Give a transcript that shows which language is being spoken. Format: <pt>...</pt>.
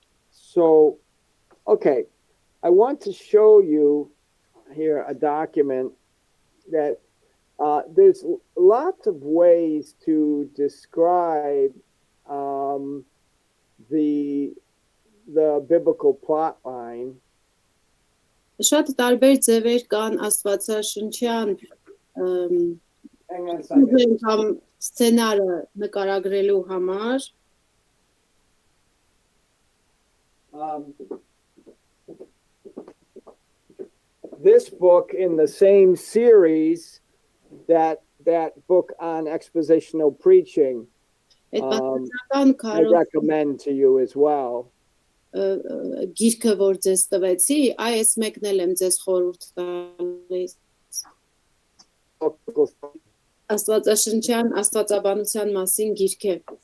<en>So, okay, I want to show you here a document that there's lots of ways to describe um, the biblical plot line.</en> <hy>Շատ տարբեր ձևեր կան աստվածաշնչյան</hy> <en>Hang on a second.</en> <hy>կամ սցենարը նկարագրելու համար</hy> <en>This book in the same series, that book on expositional preaching,</en> <hy>այդ</hy> <en>I</en> <hy>պատմական</hy> <en>recommend to you as well.</en> <hy>գիրքը որ ձեզ տվեցի, այս մեկն էլ եմ ձեզ խորհուրդ տալիս։ Աստվածաշնչյան աստվածաբանության մասին գիրք է։</hy>